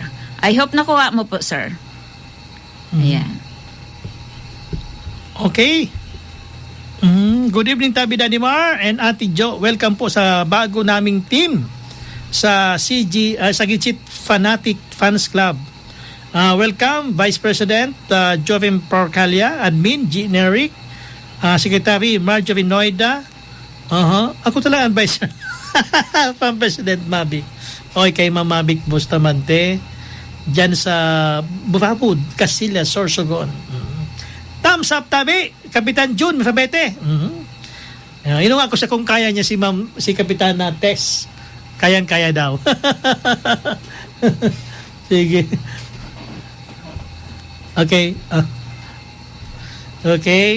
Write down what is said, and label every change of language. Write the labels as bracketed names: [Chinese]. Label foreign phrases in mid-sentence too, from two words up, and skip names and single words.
[English] I hope [Filipino] nakuha mo po, sir. Ayan. Okay. [English] Good evening, Tabi Dadimar and Ate Jo. [Filipino] Welcome po sa bago naming team sa Sagitsit Fanatic Fans Club. [English] Welcome, Vice President Jovem Porcalia, Admin Generic, Secretary Marjorie Noida. [Filipino] Ako talaga ang [English] Vice President [Filipino] Mabic. Okay, kay Ma'am Mabic Bustamante. dyan sa Bufabud, Castilla, Sorsogon. [English] Thumbs up [Bikol] tabi, Kapitan June Mafabete. Inuwa ko sa kung kaya niya si Kapitana Tess. [Filipino] Kayang-kaya daw. Sige. Okay. Okay.